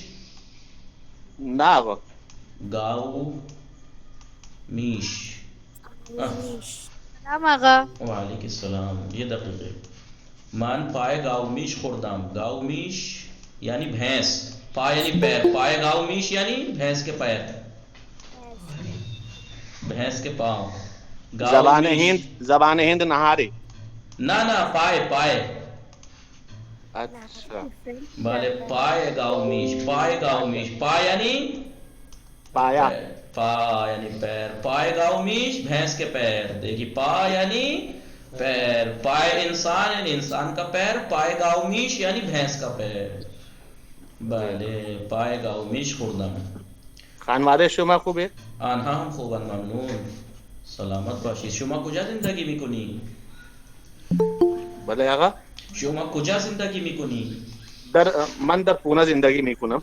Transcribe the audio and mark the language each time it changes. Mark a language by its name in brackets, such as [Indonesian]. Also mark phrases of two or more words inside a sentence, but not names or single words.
[Persian] نه آقا. گاومیش. سلام آقا. وعلیکم السلام. یه دقیقه. من پای گاومیش خوردم. [Urdu] گاومیش یعنی بھینس، پای یعنی پیر. [Persian] پای گاومیش [Urdu] یعنی بھینس کے پیر، بھینس کے پاؤں. زبان ہند نہاری. نہ پائے. اچھا [Persian] بله پای گاومیش. پای یعنی پایا. [Urdu] پا یعنی پیر. [Persian] پای گاومیش [Urdu] بھینس کے پیر. دیکھیے پا یعنی پیر. [Persian] پای انسان [Urdu] یعنی انسان کا پیر. [Persian] پای گاومیش [Urdu] یعنی بھینس کا پیر. [Persian] بله پای گاومیش خوردم. خانواده شما خوبه؟ آنها هم خوبن ممنون. سلامت باشید. شما کجا زندگی میکنی؟ بله آقا. شما کجا زندگی میکنی؟ من در پونه زندگی میکنم.